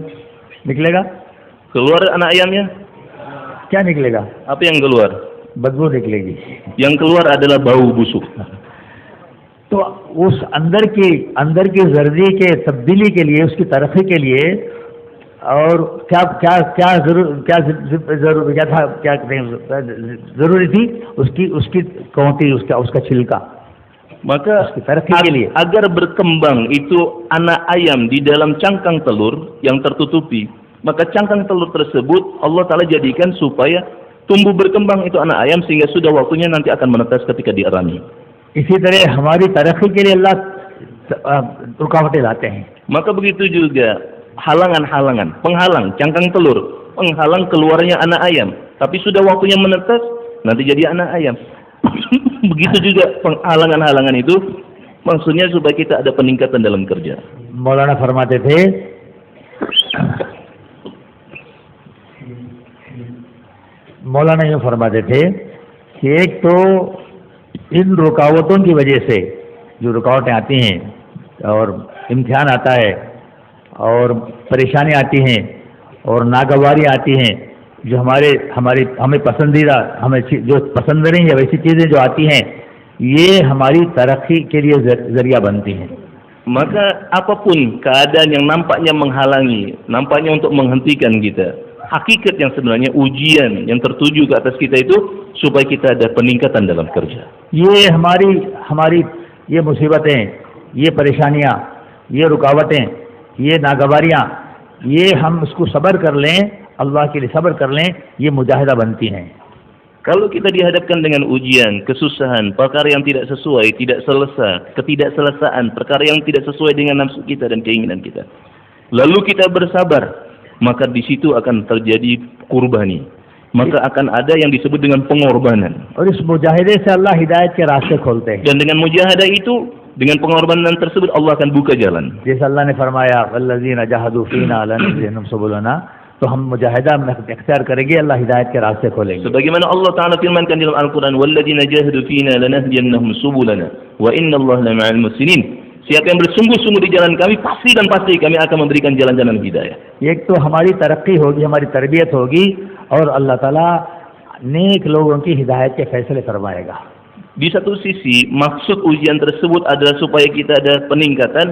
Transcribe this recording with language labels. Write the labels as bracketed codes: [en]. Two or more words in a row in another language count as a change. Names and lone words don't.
[hi] निकलेगा? [id] Keluar anak ayamnya, [hi] क्या निकलेगा? [id] apa yang keluar? [hi] बदबू निकलेगी. [id] Yang keluar adalah bau busuk. [hi] तो उस अंदर की जर्दी के तब्दीली के लिए, उसकी तरक्की के लिए और क्या जरूरी थी उसकी कौंटी, उसका छिलका. [id] Maka [hi] उसकी तरक्की के लिए [id] agar berkembang itu anak ayam di dalam cangkang telur yang tertutupi, maka cangkang telur tersebut Allah Ta'ala jadikan supaya tumbuh berkembang itu anak ayam sehingga sudah waktunya nanti akan menetas ketika dierami. [hi] इसी तरह हमारी तरक्की के लिए अल्लाह रुकावटें लाते हैं. [id] Maka begitu juga halangan-halangan, penghalang cangkang telur, penghalang keluarnya anak ayam, tapi sudah waktunya menetas, nanti jadi anak ayam. Begitu juga penghalangan-halangan itu maksudnya supaya kita ada peningkatan dalam kerja. [hi] मौलाना फरमाते थे मौलाना यूँ फरमाते थे कि एक तो इन रुकावटों की वजह से जो रुकावटें आती हैं और इम्तिहान आता है और परेशानी आती हैं और नागवारी आती हैं, जो हमें पसंदीदा, हमें जो पसंद नहीं है वैसी चीज़ें जो आती हैं, ये हमारी तरक्की के लिए जरिया बनती हैं. [id] Maka apapun keadaan yang nampaknya menghalangi, nampaknya untuk menghentikan kita, hakikat yang sebenarnya ujian yang tertuju ke atas kita itu supaya kita ada peningkatan dalam kerja. [hi] ये हमारी ये मुसीबतें, ये परेशानियाँ, ये रुकावटें, ये नागवारियाँ, ये हम उसको सब्र कर लें, अल्लाह के लिए सब्र कर लें, ये मुजाहिदा बनती हैं. [id] Kalau kita dihadapkan dengan ujian, kesusahan, perkara yang tidak sesuai, tidak selesai, ketidakselesaan, perkara yang tidak sesuai dengan nafsu kita dan keinginan kita, lalu kita bersabar, maka di situ akan terjadi kurbani, maka akan ada yang disebut dengan pengorbanan. [hi] और इस मुजाहिदे से अल्लाह हिदायत के रास्ते खोलते हैं. [id] Dan dengan mujahadah itu, dengan pengorbanan tersebut Allah akan buka jalan. [hi] जैसे अल्लाह ने फरमाया [ar] والذين جاهدوا فينا لنهدينهم سبلنا, [hi] तो हम मुजाहिदा में इख्तियार करेंगे, अल्लाह हिदायत के रास्ते खोलेंगे. [id] Sebagaimana Allah Ta'ala firmankan dalam Al-Quran, [ar] والذين جاهدوا فينا لنهدينهم سبلنا وإن الله لمع المحسنين. [id] Siapa yang bersungguh-sungguh di jalan kami, pasti dan pasti kami akan memberikan jalan-jalan hidayah. [hi] एक तो हमारी तरक्की होगी, हमारी तरबियत होगी, और अल्लाह ताला नेक लोगों की हिदायत के फैसले फरमाएगा. [id] Di satu sisi, maksud ujian tersebut adalah supaya kita ada peningkatan.